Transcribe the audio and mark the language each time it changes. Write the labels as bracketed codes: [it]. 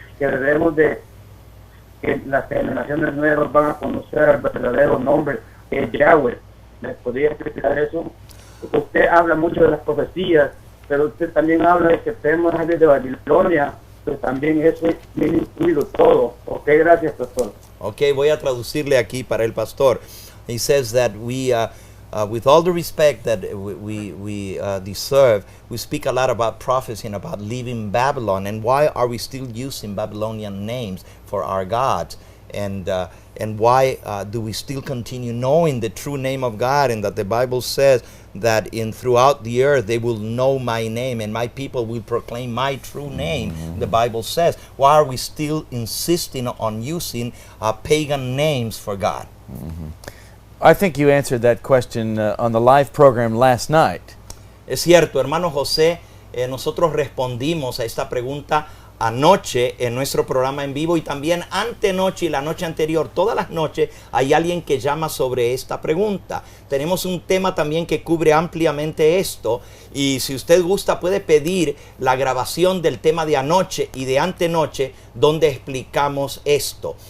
[es] Que debemos de, que las generaciones nuevas van a conocer el verdadero nombre, que es Yahweh. ¿Me podría explicar eso? Usted habla mucho de las profecías, pero usted también habla de que tenemos que salir de Babilonia, pero también eso viene incluido todo. Ok, gracias, pastor. Ok, voy a traducirle aquí para el pastor. [en] He says that we, with all the respect that we deserve, we speak a lot about prophecy and about leaving Babylon, and why are we still using Babylonian names for our gods? And why do we still continue knowing the true name of God, and that the Bible says that throughout the earth they will know my name and my people will proclaim my true name? Mm-hmm. The Bible says, why are we still insisting on using pagan names for God? Mm-hmm. I think you answered that question on the live program last night. [es] Es cierto, hermano José, nosotros respondimos a esta pregunta anoche en nuestro programa en vivo, y también antenoche y la noche anterior. Todas las noches hay alguien que llama sobre esta pregunta. Tenemos un tema también que cubre ampliamente esto, y si usted gusta puede pedir la grabación del tema de anoche y de antenoche donde explicamos esto.